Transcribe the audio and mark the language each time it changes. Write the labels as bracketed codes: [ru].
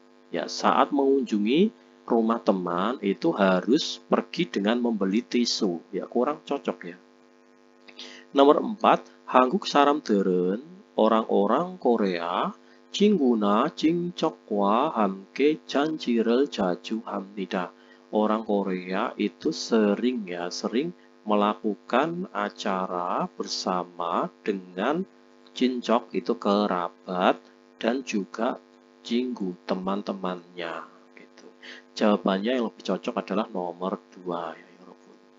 [id] Ya, saat mengunjungi rumah teman itu harus pergi dengan membeli tisu. Ya, kurang cocok ya. Nomor 4, [ko] 한국 사람들은 [id] orang-orang Korea [ko] 친구나 친척과 함께 잔치를 자주 합니다. [id] Orang Korea itu sering melakukan acara bersama dengan 친척 itu kerabat dan juga 친구 teman-temannya gitu. Jawabannya yang lebih cocok adalah nomor 2 ya [ko] 여러분.